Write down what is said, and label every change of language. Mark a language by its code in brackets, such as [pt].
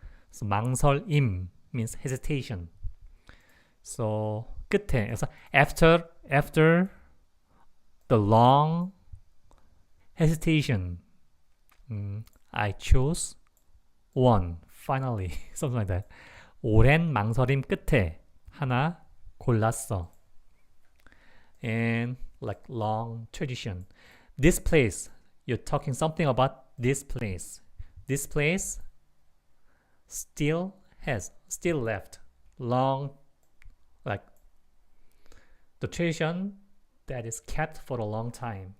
[en] So 망설임 means hesitation. So [ko] 끝에. 그래서 [en] after the long hesitation, I chose one. Finally, something like that. [ko] 오랜 망설임 끝에 하나 골랐어. [en] And like long tradition. This place, you're talking something about this place. This place still left long, like the tradition that is kept for a long time.